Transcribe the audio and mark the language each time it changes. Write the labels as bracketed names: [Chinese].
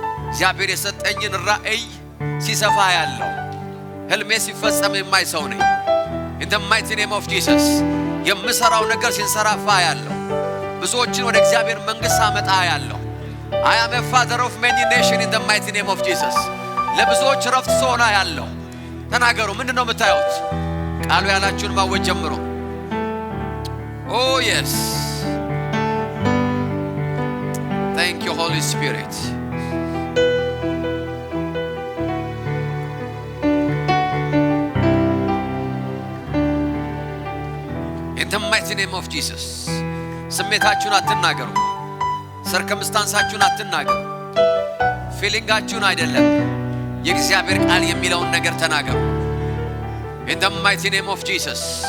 [Amharic] እግዚአብሔር የሰጠኝን ራእይ ሲሰፋ ያለው ህልሜ ሲፈጸም የማይ ሰው ነኝ። [English] in the mighty name of Jesus [Amharic] የምሰራው ነገር ሲንሰራፋ ያለው ብዙዎችን ወደ እግዚአብሔር መንግስት አመጣ ያለው [English] I am a father of many nations in the mighty name of Jesus [Amharic] ለብዙዎች ረፍት ሆና ያለው ተናገሩ። ምንድነው የምታዩት? ቃሉ ያላችሁን ማወጅ ጀምሩ። [English] oh yes thank you Holy Spirit in the mighty name of Jesus [Amharic] ስሜታችሁን አትናገሩ። ሰርከምስታንሳችሁን አትናገሩ። ፊሊንጋችሁን አይደለም የእግዚአብሔር ቃል የሚለውን ነገር ተናገሩ። [English] In the mighty name of Jesus.